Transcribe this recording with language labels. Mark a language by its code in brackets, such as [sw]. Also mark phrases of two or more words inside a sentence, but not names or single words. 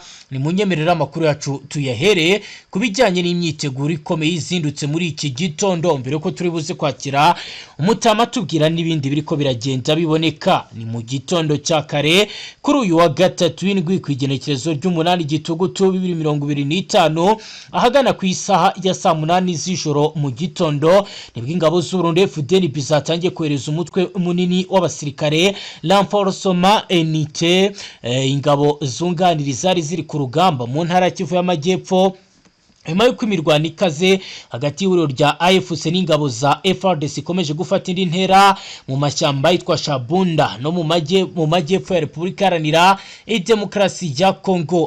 [rn] Ni munyemerera amakuru yacu tuyahere kubijyanye n'imyiteguro ikomeye izindutse muri iki gitondo, mbere ko turi buze kwakira umutama tubwira n'ibindi biriko biragenda biboneka. Ni mu gitondo cya kare kuri uyu wa gatatu w'indwi kwigenekerezo ry'umunani gitugutu 2025 ahagana ku isaha ya [rw] saa 8 z'ijoro mu gitondo nibwo ingabo z'u Burundi FDNB zatangiye kohereza umutwe munini w'abasirikare [fr] renforcement unité, [rw] ingabo zunganiriza zari ziri ku rugamba mu ntara ya Kivu y'Amajyepfo nyuma yuko imirwano ikaze hagati y'ihuriro rya AFC n'ingabo za FARDC ikomeje gufata indi ntera mu mashyamba yitwa Shabunda no mu majyepfo ya Repubulika Iharanira Demokarasi ya Kongo.